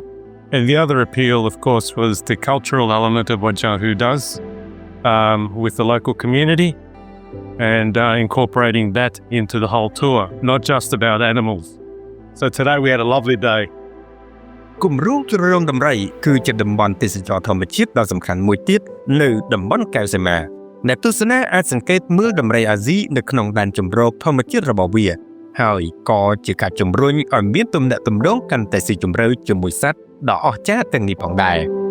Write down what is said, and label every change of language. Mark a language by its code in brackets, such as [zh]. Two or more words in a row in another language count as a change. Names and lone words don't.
[en] And the other appeal of course was the cultural element of what Yahoo does with the local community and incorporating that into the whole tour, not just about animals. So today we had a lovely day. [km] គម្រោងជ្រលងដំរីគឺជាតំបន់ទេសចរធម្មជាតិដ៏សំខាន់មួយទៀតនៅតំបន់កែវសីមាអ្នកទស្សនាអាចសង្កេតមើលដំរីអាស៊ីនៅក្នុងដែនជម្រកធម្មជាតិរបស់វាហើយក៏ជាការជំរុញឲ្យមានទំនាក់ទំនងកាន់តែស៊ីជម្រៅជាមួយសត្វដ៏អស្ចារ្យទាំងនេះផងដែរ